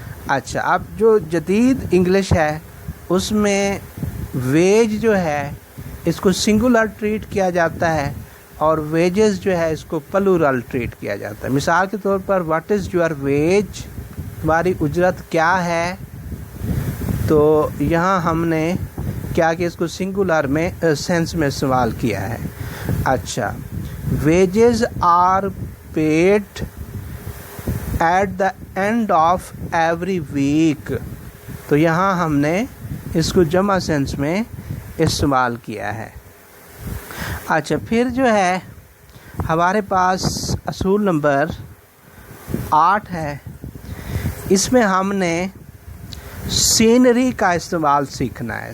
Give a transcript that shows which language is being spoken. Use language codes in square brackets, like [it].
[ur] اچھا اب جو جدید انگلش ہے اس میں ویج جو ہے اس کو سنگولر ٹریٹ کیا جاتا ہے اور ویجز جو ہے اس کو پلورل ٹریٹ کیا جاتا ہے. مثال کے طور پر [en] what is your wage, [ur] تمہاری اجرت کیا ہے. تو یہاں ہم نے کیا کہ اس کو سنگولر میں سینس میں استعمال کیا ہے. [en] اچھا wages are paid at the end of every week. [ur] تو یہاں ہم نے اس کو جمع سینس میں استعمال کیا ہے. اچھا پھر جو ہے ہمارے پاس اصول نمبر 8 ہے. اس میں ہم نے سینری کا استعمال سیکھنا ہے.